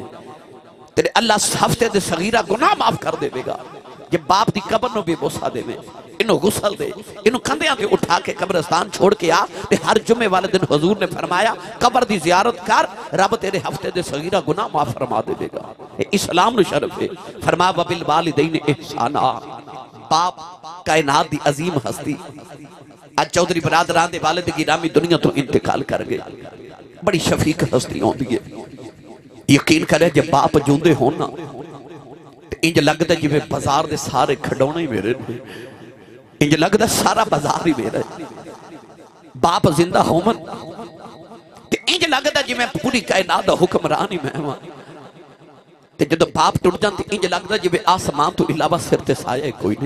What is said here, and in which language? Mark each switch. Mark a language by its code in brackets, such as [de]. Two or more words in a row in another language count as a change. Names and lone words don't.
[pa] تیرے اللہ ہفتے دے صغیرہ گناہ معاف کر دے گا. جے باپ دی قبر نوں بھی بوسہ دیوے، اینوں غسل دے، اینوں کندھیاں تے اٹھا کے قبرستان چھوڑ کے آ، تے ہر جمعے والے دن حضور نے فرمایا قبر دی زیارت کر، رب تیرے ہفتے دے صغیرہ گناہ معاف فرما دے گا. اسلام نوں شرف ہے. [ar] فرما وبالوالدين إحسانا, [pa] باپ کائنات دی عظیم ہستی اج چوہدری برادران دے والد گرامی دنیا توں انتقال کر گئے. بڑی شفیق ہستی ہوندی ہے. یقین کرے جب باپ جیوندے ہو نا انج لگتا جویں بازار دے سارے کھڈونے ہی میرے، انج لگتا سارا بازار ہی میرا. باپ زندہ ہوون تے انج لگتا جویں پوری کائنات دا حکمران ہی میں ہاں، تے جدوں باپ ٹٹ جاندے انج لگتا جویں آسمان توں علاوہ سر تے سایہ کوئی نہیں.